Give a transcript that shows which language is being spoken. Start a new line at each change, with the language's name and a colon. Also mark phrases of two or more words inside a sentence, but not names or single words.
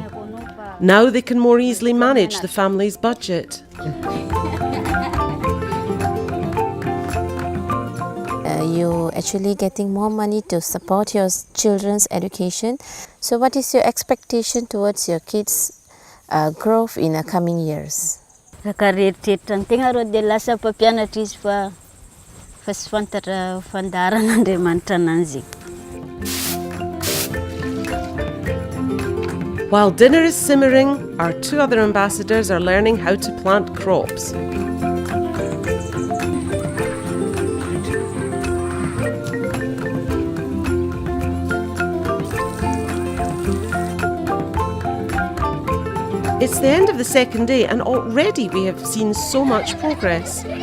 English: Now they can more easily manage the family's budget. You're actually getting more money to support your children's education. So what is your expectation towards your kids' growth in the coming years?
Malagasy: Tegna rô dia lasa mpampianatra izy fa sy fantatra fandaharan'Andriamanitra ananjy.
English: While dinner is simmering, our two other ambassadors are learning how to plant crops. It's the end of the second day and already we have seen so much progress.